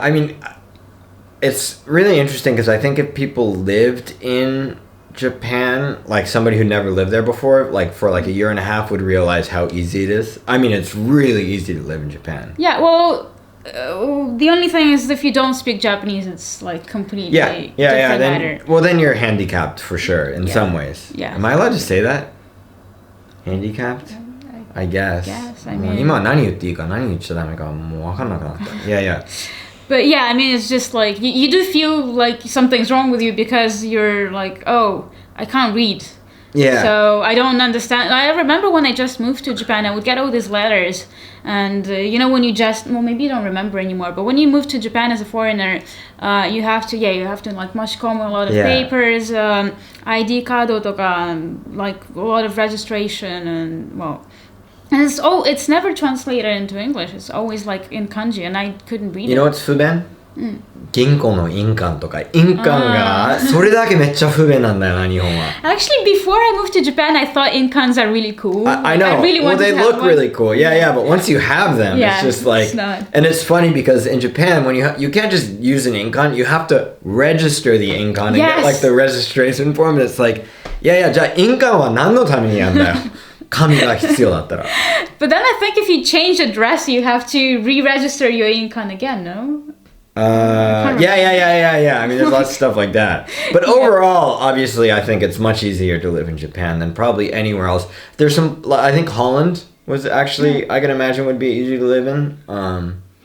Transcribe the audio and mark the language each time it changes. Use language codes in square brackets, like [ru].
[en] I mean, it's really interesting because I think if people lived in Japan, like somebody who never lived there before, like for like a year and a half, would realize how easy it is. I mean, it's really easy to live in Japan. Yeah, well, the only thing is if you don't speak Japanese, it's like completely different matter. Well, then you're handicapped for sure in some ways. Yeah. Am I allowed to say that? Handicapped? I guess. I mean, [ja] 今何言っていいか何言っちゃダメかもう分かんなくなった。 [en] Yeah. But yeah, I mean, it's just like, you do feel like something's wrong with you because you're like, oh, I can't read. Yeah. So I don't understand. I remember when I just moved to Japan, I would get all these letters. And, you know, when you just, well, maybe you don't remember anymore, but when you move to Japan as a foreigner, you have to like [ja] 申し込む [en] a lot of papers, [ja] ID カードとか, [en] like a lot of registration and, well, and it's never translated into English. It's always like in kanji, and I couldn't read it. You know what's 不便? [ja] 銀行の印鑑とか印鑑がそれだけめっちゃ不便なんだよな日本は。 [en] Actually, before I moved to Japan, I thought inkans are really cool. I know. Well, they look really cool. Yeah. But once you have them, it's just like. It's not. And it's funny because in Japan, when you can't just use an inkan, you have to register the inkan and get like the registration form. And it's like, yeah. [ja] じゃあ印鑑は何のためにやんだよ。紙が必要だったら。 [en] But then I think if you change address, you have to re-register your inkan again, no? Yeah. I mean, there's lots of stuff like that. But overall, obviously, I think it's much easier to live in Japan than probably anywhere else. There's some, I think Holland was actually, I can imagine would be easy to live in.